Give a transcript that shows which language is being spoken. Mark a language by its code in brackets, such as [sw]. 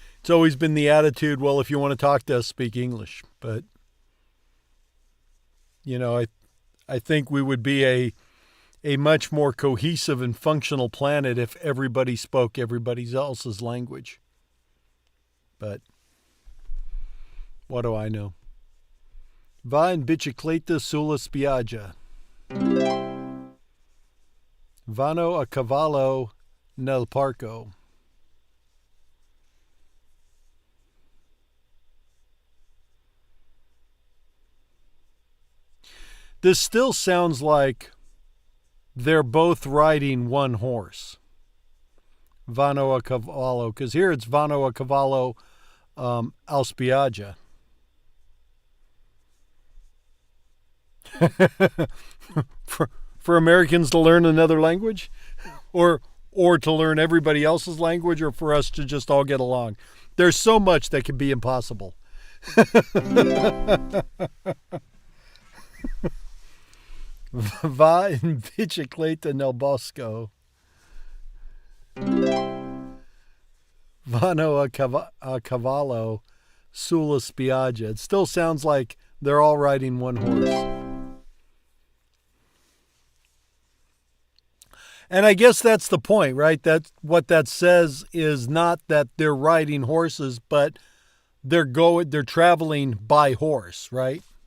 [en] It's always been the attitude, well, if you want to talk to us, speak English. But, you know, I think we would be a much more cohesive and functional planet if everybody spoke everybody else's language. But what do I know? [it] Va in bicicletta sulla spiaggia. Vanno a cavallo nel parco. [en] This still sounds like they're both riding one horse. [it] Vanno a cavallo, [en] because here it's [it] vanno a cavallo al spiaggia. [en] for Americans to learn another language, or to learn everybody else's language, or for us to just all get along. There's so much that could be impossible. [it] Va in bicicletta nel bosco. Vanno a cavallo sulla spiaggia. [en] It still sounds like they're all riding one horse. And I guess that's the point, right? That's what that says is not that they're riding horses, but they're traveling by horse, right?